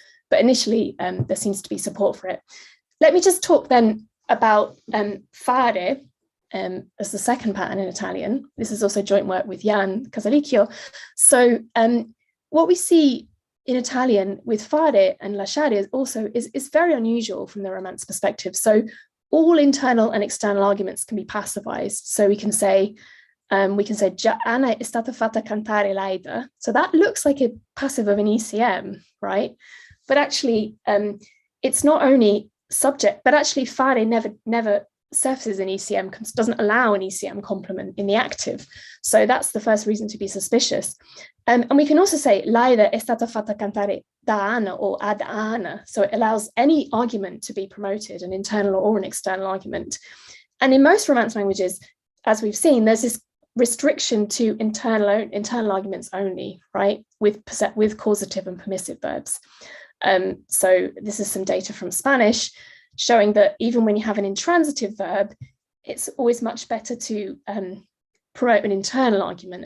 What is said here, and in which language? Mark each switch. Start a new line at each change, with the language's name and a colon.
English: But initially, there seems to be support for it. Let me just talk then about fare as the second pattern in Italian. This is also joint work with Jan Casalicchio. So what we see in Italian with fare and lasciare also is very unusual from the Romance perspective. So all internal and external arguments can be passivized. So we can say
Italian: Anna è stata fatta cantare l'Aida.
English: So that looks like a passive of an ECM, right? But actually, it's not only subject, but actually fare never surfaces an ECM, doesn't allow an ECM complement in the active. So that's the first reason to be suspicious. And we can also say
Italian: l'Aida è stata fatta cantare da Anna or ad Anna.
English: So it allows any argument to be promoted, an internal or an external argument. And in most Romance languages, as we've seen, there's this restriction to internal arguments only, right? With causative and permissive verbs. So this is some data from Spanish showing that even when you have an intransitive verb, it's always much better to promote an internal argument.